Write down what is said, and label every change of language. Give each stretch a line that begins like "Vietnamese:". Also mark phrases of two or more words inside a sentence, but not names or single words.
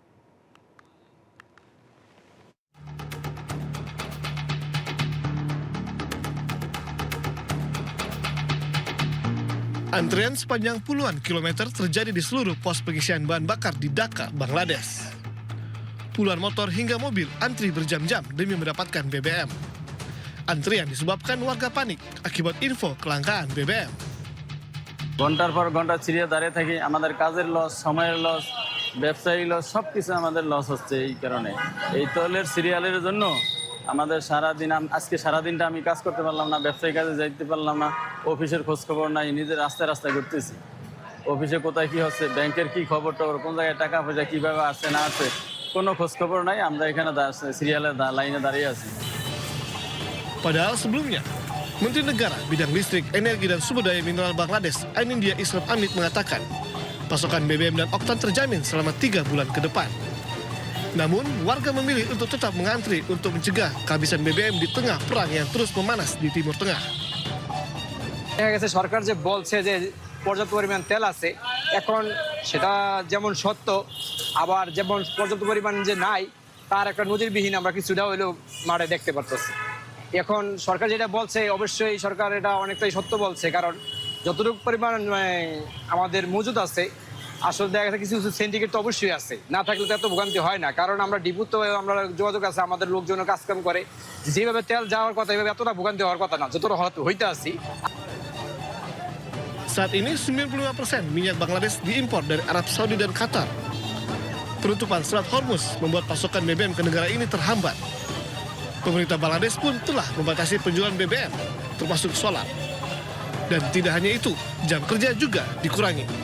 Indonesian: Antrian sepanjang puluhan kilometer terjadi di seluruh pos pengisian bahan bakar di Dhaka, Bangladesh. Puluhan motor hingga mobil antri berjam-jam demi mendapatkan BBM. Antrian disebabkan warga panik akibat info kelangkaan BBM.
Bangla: ঘন্টার পর ঘন্টা ছিড়িয়ে দাঁড়িয়ে থাকি, আমাদের কাজের লস, সময়ের লস, ব্যবসায়ী লস, সব কিছু আমাদের লস হচ্ছে এই কারণে। এই তৈলের সিরিয়ালের জন্য আমাদের সারাদিন, আজকে সারাদিনটা আমি কাজ করতে পারলাম না, ব্যবসায়ী কাজে যাইতে পারলাম না, অফিসের খোঁজ খবর নাই, নিজের রাস্তায় রাস্তায় ঘুরতেছি। অফিসে কোথায় কি হচ্ছে, ব্যাংকের কি খবর টবর, কোন জায়গায় টাকা পয়সা কিভাবে আসছে না আছে, কোনো খোঁজ খবর নাই। আমরা এখানে সিরিয়ালের লাইনে দাঁড়িয়ে আছি।
Indonesian: Padahal sebelumnya, Menteri Negara Bidang Listrik, Energi dan Sumber Daya Mineral Bangladesh, Ainindya Islam Amit mengatakan pasokan BBM dan oktan terjamin selama 3 bulan ke depan. Namun, warga memilih untuk tetap mengantri untuk mencegah kehabisan BBM di tengah perang yang terus memanas di Timur Tengah.
Bangla: দেখা গেছে সরকার যে বলছে যে পর্যাপ্ত পরিমাণ তেল আছে, এখন সেটা যেমন সত্য, আবার যেমন পর্যাপ্ত পরিমাণ যে নাই তার একটা নজিরবিহীন আমরা কিছুটা হইলেও মাঠে দেখতে পারতেছি। এখন সরকার যেটা বলছে অবশ্যই সরকার এটা অনেকটাই সত্য বলছে, কারণ যতটুকু পরিমাণ আমাদের মজুদ আছে, আসলে দেখা গেছে কিছু কিছু সিন্ডিকেট তো অবশ্যই আছে, না থাকলে তো এত ভোগান্তি হয় না। কারণ আমরা ডিপু তো আমরা যোগাযোগ আছে, আমাদের লোকজনের কাজকাম করে, যেভাবে তেল যাওয়ার কথা এভাবে এতটা ভোগান্তি হওয়ার কথা না, যতটা হইতে আসি।
Indonesian: Saat ini 95% minyak Bangladesh diimpor dari Arab Saudi dan Qatar. Penutupan Selat Hormuz membuat pasokan BBM ke negara ini terhambat. Pemerintah Bangladesh pun telah membatasi penjualan BBM, termasuk solar. Dan tidak hanya itu, jam kerja juga dikurangi.